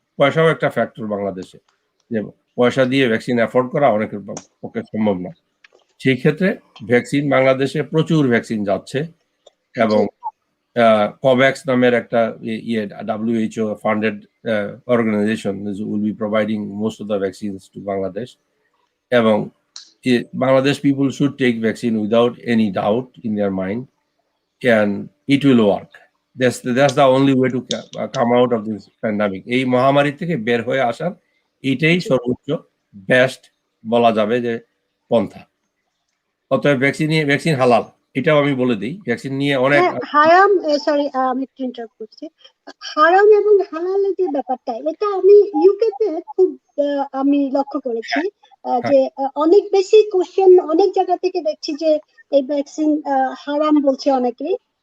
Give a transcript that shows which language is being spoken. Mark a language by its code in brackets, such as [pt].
[bn] পয়সাও একটা ফ্যাক্টর বাংলাদেশে, যে পয়সা দিয়ে ভ্যাকসিন অ্যাফোর্ড করা অনেকের পক্ষে সম্ভব না। সেই ক্ষেত্রে ভ্যাকসিন, বাংলাদেশে প্রচুর ভ্যাকসিন যাচ্ছে, এবং কোভ্যাক্স নামের একটা [en] WHO funded organisation will be providing most of the vaccines to Bangladesh. এবং Bangladesh people should take vaccine without any doubt in their mind, and it will work. That's the only way to come out of this pandemic. [bn] এই মহামারী থেকে বের হয়ে আসার এটাই সর্বোচ্চ best বলা যাবে যে পন্থা। অতএব ভ্যাকসিন হালাল, এটাও আমি বলে দিই। ভ্যাকসিন নিয়ে অনেক হারাম, সরি আমি একটু ইন্টারাপ্ট করছি, হারাম এবং হালালের যে ব্যাপারটা, এটা আমি ইউকেতে খুব আমি লক্ষ্য করেছি যে অনেক বেশি কোশ্চেন অনেক জায়গা থেকে দেখছি যে এই ভ্যাকসিন হারাম বলছে অনেকেই।